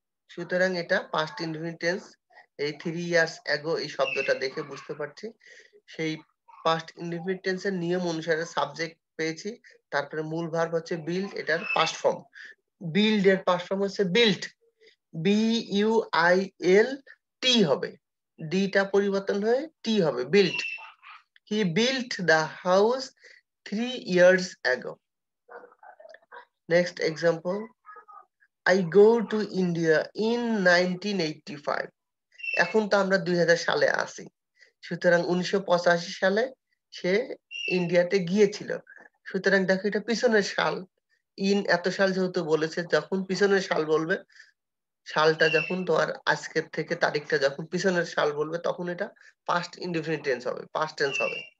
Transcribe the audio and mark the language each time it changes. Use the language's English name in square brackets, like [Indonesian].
[Bangla] সুতরাং এটা past indefinite tense. এই [English] 3 years ago [Bangla] এই শব্দটা দেখে বুঝতে পারছি সেই পাস্ট ইনডিফিনিট টেন্সের নিয়ম অনুসারে সাবজেক্ট পেয়েছি, তারপরে মূল ভার্ব হচ্ছে বিল্ড, এটার পাস্ট ফর্ম। বিল্ড এর পাস্ট ফর্ম হচ্ছে built, B U I L টি হবে, ডিটা পরিবর্তন হয়ে টি হবে, built. [English] He built the house 3 years ago। Next example, I go to India in 1985। [Bangla] এখন তো আমরা 2000 সালে আছি, সুতরাং 1985 সালে সে ইন্ডিয়াতে গিয়েছিল। সুতরাং দেখো এটা পিছনের সাল, ইন এত সাল যেহেতু বলেছে, যখন পিছনের সাল বলবে, সালটা যখন তোমার আজকের থেকে তারিখটা যখন পিছনের সাল বলবে, তখন এটা পাস্ট ইনডিফিনিট টেন্স হবে, পাস্ট টেন্স হবে।